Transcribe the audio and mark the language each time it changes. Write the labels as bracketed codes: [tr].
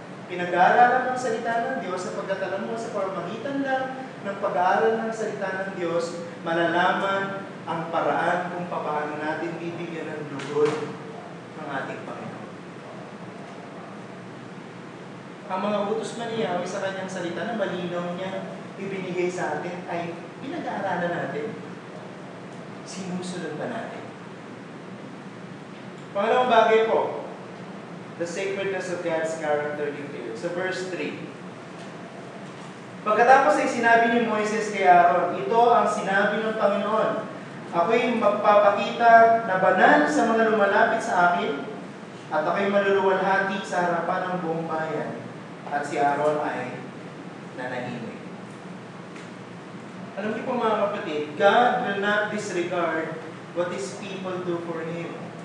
[tl] Pinag-aaralan mo ang salita ng Diyos, sapagkat alam mo sa pamamagitan lang ng pag-aaral ng salita ng Diyos, malalaman ang paraan kung paano natin bibigyan ng lugod ng ating Panginoon. Ang mga utos man ni Yahweh sa kanyang salita na malinaw niya ibinigay sa atin ay pinag-aaralan natin. Sinusunod ba natin? Pangalawang bagay po, [en] the sacredness of God's character revealed. [tl] Sa verse 3. Pagkatapos ay sinabi ni Moises kay Aaron, ito ang sinabi ng Panginoon, ako'y magpapakita na banal sa mga lumalapit sa akin at ako'y maluluwalhati sa harapan ng buong bayan. At si Aaron ay nanahimik. Alam niyo po mga kapatid, [en] God will not disregard what His people do for Him.